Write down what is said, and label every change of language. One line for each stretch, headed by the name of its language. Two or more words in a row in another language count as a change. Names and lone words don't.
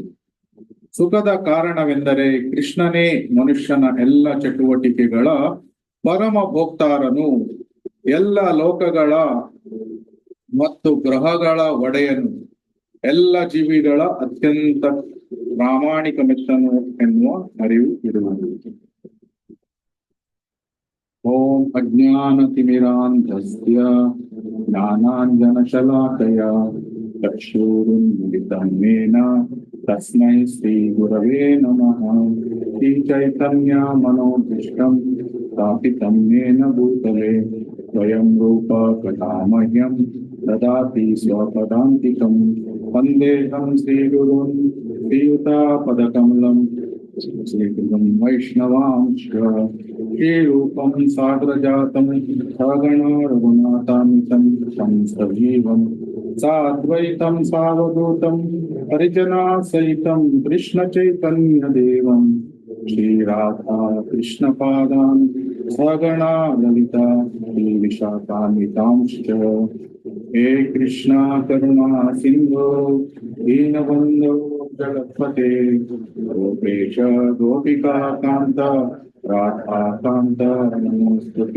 Kannada: ಸುಖದ ಕಾರಣವೆಂದರೆ ಕೃಷ್ಣನೇ ಮನುಷ್ಯನ ಎಲ್ಲ ಚಟುವಟಿಕೆಗಳ ಪರಮ ಭೋಕ್ತಾರನು, ಎಲ್ಲ ಲೋಕಗಳ ಮತ್ತು ಗ್ರಹಗಳ ಒಡೆಯನು, ಎಲ್ಲ ಜೀವಿಗಳ ಅತ್ಯಂತ ಪ್ರಾಮಾಣಿಕ ಮಿತ್ರನು ಎನ್ನುವ ಅರಿವು ಇರುವುದು.
Sanskrit: ಓಂ ಅಜ್ಞಾನತಿಮಿರಾಂಧಸ್ಯ ಜ್ಞಾನಾಂಜನಶಲಾಕಯ ಚಕ್ಷುರುನ್ಮಿಲಿತಂ ಯೇನ ತಸ್ಮೈ ಶ್ರೀ ಗುರವೇ ನಮಃ. ಶ್ರೀ ಚೈತನ್ಯ ಮನೋಭೀಷ್ಟಂ ಸ್ಥಾಪಿತಂ ಯೇನ ಭೂತಲೆ ಸ್ವಯಂ ರೂಪ ಕಥಾಮಹ್ಯಂ ದದಾತಿ ಸ್ವಪದಾಂತಿಕಂ. ವಂದೇಹಂ ಶ್ರೀಗುರುಂ ಶ್ರೀಯುತಾಪದಕಮಲಂ ಶ್ರೀಗುರುಂ ವೈಷ್ಣವಾಂಶ್ಚ ಶ್ರೀರೂಪಂ ಸಾಗ್ರಜಾತಂ ಸಗಣ ರಘುನಾಥಾನ್ವಿತಂ तं सजीवं साद्वैतं सावधूतं परिजना सहितं कृष्ण चैतन्य देवं श्रीराधा कृष्णपादान् सगणा ललिता श्रीविशाखान्वितांश्च। हे कृष्णा करुणा सिन्धो दीनबन्धो जगत्पते गोपेश गोपिका कान्त राधा कान्त नमोस्तुते।